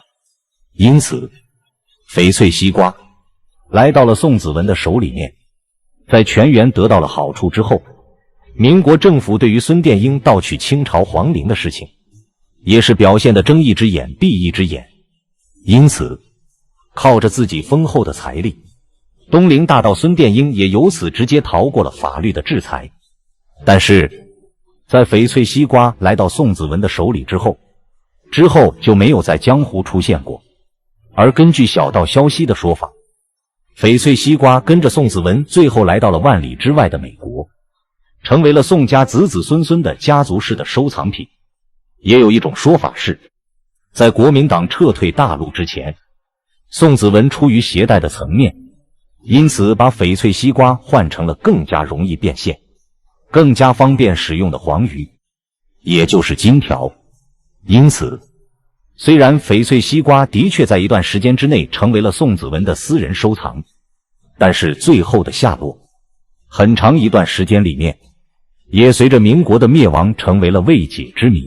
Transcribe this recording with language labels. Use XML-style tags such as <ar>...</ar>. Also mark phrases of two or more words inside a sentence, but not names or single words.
<zh>因此翡翠西瓜來到了宋子文的手裡面，在全員得到了好處之後，民國政府對於孫殿英盜取清朝皇陵的事情也是表現得睜一隻眼閉一隻眼。因此靠着自己豐厚的財力，東陵大盜孫殿英也由此直接逃過了法律的制裁。但是在翡翠西瓜來到宋子文的手裡之後就沒有在江湖出現過。而根據小道消息的說法，翡翠西瓜跟着宋子文最後來到了萬里之外的美國，成為了宋家子子孫孫的家族式的收藏品。也有一種說法是，在國民黨撤退大陸之前，宋子文出於攜帶的層面，因此把翡翠西瓜換成了更加容易變現、更加方便使用的黃魚，也就是金條。因此雖然翡翠西瓜的確在一段時間之內成為了宋子文的私人收藏，但是最後的下落，很長一段時間裡面，也隨着民國的滅亡成為了未解之謎。</zh>